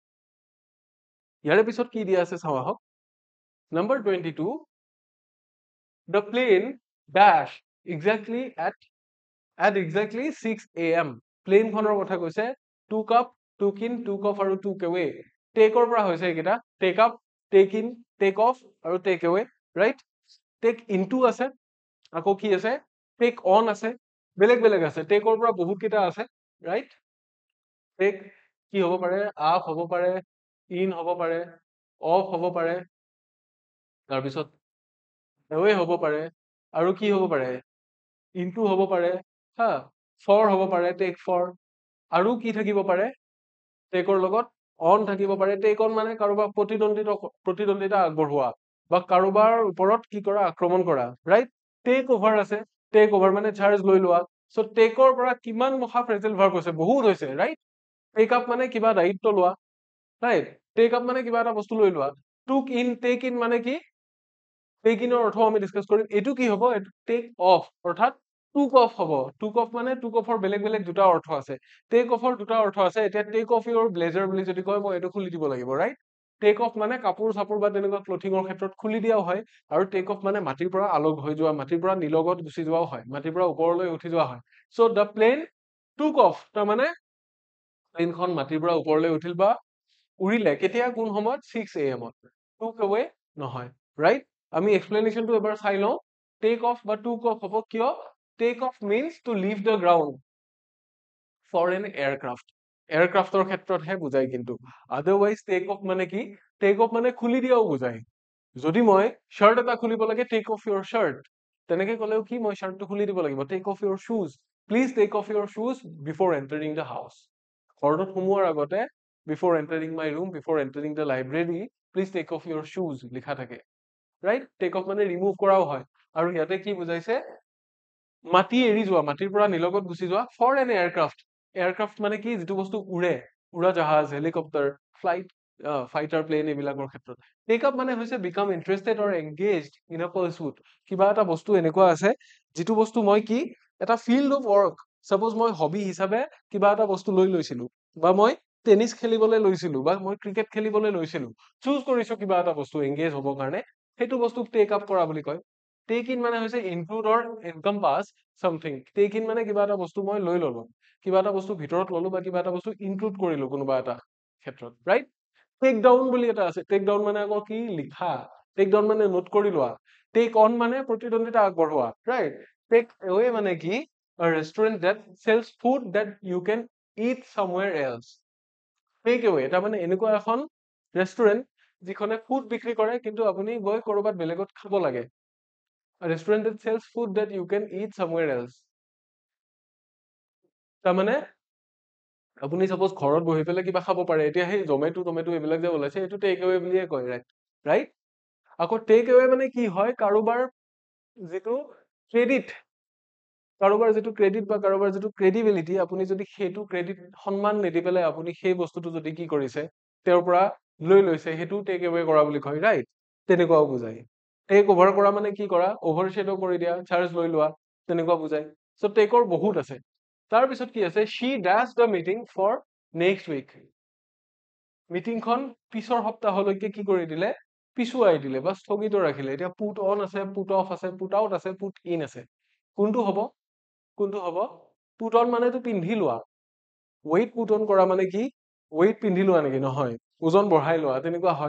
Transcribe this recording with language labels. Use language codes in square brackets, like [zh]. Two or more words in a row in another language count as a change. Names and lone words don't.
[as] ইয়াৰে পিছত কি দিয়া আছে চাও আহক নাম্বাৰ 22 [en] The plane dash exactly at exactly 6 a.m. [as] প্লেন খনৰ কথা কৈছে, [en] took up, took in, took off আৰু took away. [as] Take ৰ পৰা হৈছে এইকেইটা, [en] take up, take in, take off আৰু take away, right? Take into [as] আছে, আকৌ কি আছে, [en] take on [as] আছে, বেলেগ বেলেগ আছে, take ৰ পৰা বহুত কেইটা আছে, [en] right? [as] Take কি হ'ব পাৰে, up হ'ব পাৰে, in হ'ব পাৰে, off হ'ব পাৰে, তাৰপিছত away হ'ব পাৰে, আৰু কি হ'ব পাৰে, into হ'ব পাৰে, হা, for হ'ব পাৰে, [en] take for, [as] আৰু কি থাকিব পাৰে, take ৰ লগত on থাকিব পাৰে, [en] take on [as] মানে কাৰোবাৰ প্ৰতিদ্বন্দিতা আগবঢ়োৱা বা কাৰোবাৰ ওপৰত কি কৰা, আক্ৰমণ কৰা, [en] right? Take over [as] আছে, [en] take over [as] মানে চাৰ্জ লৈ লোৱা, [en] so take [as] ৰ পৰা কিমান মহা [en] phrasal verb [as] হৈছে, বহুত হৈছে, [en] right? Take up [as] মানে কিবা দায়িত্ব লোৱা, [en] right? Take up [as] মানে কিবা এটা বস্তু লৈ লোৱা, [en] took in, take in [as] মানে কি, [en] take in [as] ৰ অৰ্থ আমি ডিসকাস কৰিম, এইটো কি হ'ব, এইটো [en] take off [as] অৰ্থাৎ [en] took off [as] হ'ব, [en] took off [as] মানে [en] took off [as] ৰ বেলেগ বেলেগ দুটা অৰ্থ আছে, [en] take off [as] ৰ দুটা অৰ্থ আছে, এতিয়া [en] take off your blazer [as] বুলি যদি কয় মই এইটো খুলি দিব লাগিব, [en] right? Take off [as] মানে কাপোৰ চাপোৰ বা তেনেকুৱা ক্লথিঙৰ ক্ষেত্ৰত খুলি দিয়াও হয়, আৰু [en] take off [as] মানে মাটিৰ পৰা আলোক হৈ যোৱা, মাটিৰ পৰা নিলগত গুচি যোৱাও হয়, মাটিৰ পৰা ওপৰলৈ উঠি যোৱা হয়, [en] so the plane took off, [as] তাৰমানে প্লেনখন মাটিৰ পৰা ওপৰলৈ উঠিল বা উৰিলে, কেতিয়া কোন সময়ত 6 AM ত, [en] took away নহয়, right? [as] আমি এক্সপ্লেনেশ্যনটো এবাৰ চাই লওঁ, [en] take off বা took off [as] হ'ব, কিয়, [en] take off means to leave the ground for an aircraft, [as] এয়াৰক্ৰাফ্টৰ ক্ষেত্ৰতহে বুজাই, কিন্তু আদাৰৱাইজ [en] take off [as] মানে কি, [en] take off [as] মানে খুলি দিয়াও বুজায়, যদি মই শাৰ্ট এটা খুলিব লাগে, [en] take off your shirt, [as] তেনেকে ক'লেও কি মই শাৰ্টটো খুলি দিব লাগিব, [en] take off your shoes, please take off your shoes before entering the house, [as] ঘৰটোত সোমোৱাৰ আগতে, [en] before entering my room, before entering the library, please take off your shoes [as] লিখা থাকে, [en] right? Take off [as] মানে remove কৰাও হয়, আৰু ইয়াতে কি বুজাইছে, মাটি এৰি যোৱা, মাটিৰ পৰা নিলগত গুচি যোৱা, [en] for an aircraft, [as] এয়াৰক্ৰাফ্ট মানে কি, যিটো বস্তু উৰে, উৰা জাহাজ, হেলিকপ্টাৰ, ফ্লাইট, [en] fighter plane [as] এইবিলাকৰ ক্ষেত্ৰত, [en] take up [as] মানে হৈছে [en] become interested or engaged in a pursuit, [as] কিবা এটা বস্তু এনেকুৱা আছে, যিটো বস্তু মই কি, এটা [en] field of work, [as] সাপোজ মই হবি হিচাপে কিবা এটা বস্তু লৈ লৈছিলো, বা মই টেনিছ খেলিবলৈ লৈছিলো, বা মই ক্ৰিকেট খেলিবলৈ লৈছিলো, চুজ কৰিছো কিবা এটা বস্তু এংগেজ হবৰ কাৰণে, সেইটো বস্তুক [en] take up [as] কৰা বুলি কয়। [en] take in [as] মানে হৈছে [en] include or encompass something, take in [as] মানে কিবা এটা বস্তু মই লৈ ললো, কিবা এটা বস্তু ভিতৰত ললো, বা কিবা এটা বস্তু ইনক্লুড কৰিলো কোনোবা এটা ক্ষেত্ৰত, ৰাইট? [en] take down [as] বুলি এটা আছে, [en] take down [as] মানে আকৌ কি, লিখা, [en] take down [as] মানে নোট কৰি লোৱা, [en] take on [as] মানে প্ৰতিদ্বন্দিতা আগবঢ়োৱা, ৰাইট? [en] take away [as] মানে কি, [en] a restaurant that sells food that you can eat somewhere else, take away [as] তাৰমানে এনেকুৱা এখন ৰেষ্টুৰেণ্ট যিখনে ফুড বিক্ৰী কৰে, কিন্তু আপুনি গৈ কৰবাত বেলেগত খাব লাগে, [en] a restaurant that sells food that you can eat somewhere else, [as] তাৰমানে আপুনি সাপোজ ঘৰত বহি পেলাই কিবা খাব পাৰে, এতিয়া সেই জমেটো এইবিলাক যে ওলাইছে, এইটো [en] take away [as] বুলিয়ে কয়, ৰাইট? আকৌ [en] take away [as] মানে কি হয়, কাৰোবাৰ যিটো ক্ৰেডিট বা কাৰোবাৰ যিটো ক্ৰেডিবিলিটি, আপুনি যদি সেইটো ক্ৰেডিট সন্মান নিদি পেলাই আপুনি সেই বস্তুটো যদি কি কৰিছে, তেওঁৰ পৰা লৈ লৈছে, সেইটো টেক এৱে কৰা বুলি কয়, ৰাইট? তেনেকুৱাও বুজায়। [en] take over [as] কৰা মানে কি কৰা, অভাৰশ্বেডো কৰি দিয়া, চাৰ্জ লৈ লোৱা, তেনেকুৱা বুজায়। চ' টেকৰ বহুত আছে। তাৰপিছত কি আছে, [en] she does the meeting for next week, [as] মিটিংখন পিছৰ সপ্তাহলৈকে কি কৰি দিলে, পিছুৱাই দিলে বা স্থগিত ৰাখিলে। এতিয়া [en] put on [as] আছে, [en] put off [as] আছে, [en] put out [as] আছে, [en] put in [as] আছে, কোনটো হ'ব, [en] put on [as] মানেতো পিন্ধি লোৱা, [en] weight put on [as] কৰা মানে কি, ৱেইট পিন্ধি লোৱা নেকি, নহয়, ওজন বঢ়াই লোৱা, তেনেকুৱা হয়।